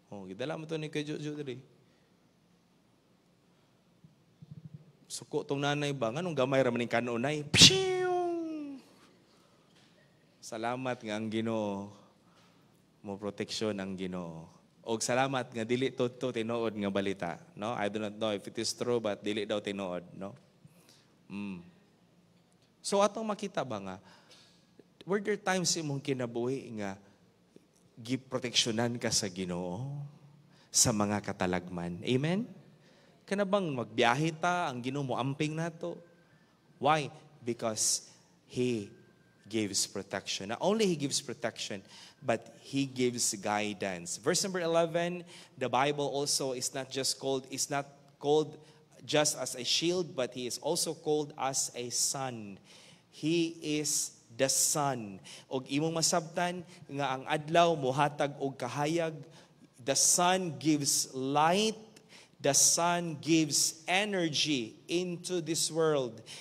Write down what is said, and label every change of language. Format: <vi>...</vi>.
<ceb>Gidala mo to ni kay Jojo diri. Suko tong nanay ba, nganong gamay ra maning kanunay. Pshiyong! Salamat nga ang Ginoo. Mo proteksyon ang Ginoo. Og salamat nga dili to tinuod nga balita, no?</ceb> <en>I do not know if it is true, but</en> <ceb>dili daw tinuod, no? So atong makita ba nga,</ceb> <en>were there times</en> <ceb>imong kinabuhi nga give proteksyonan ka sa Ginoo sa mga katalagman? Amen? Kana bang magbiyahe ta, ang Ginoo mo amping nato? Why?</ceb> <en>Because He gives protection. Not only He gives protection, but He gives guidance. Verse number 11, the Bible also is not called just as a shield, but He is also called as a sun. He is the sun.</en> <ceb>Og imong masabtan nga ang adlaw mohatag og kahayag.</ceb> <en>The sun gives light. The sun gives energy into this world.</en>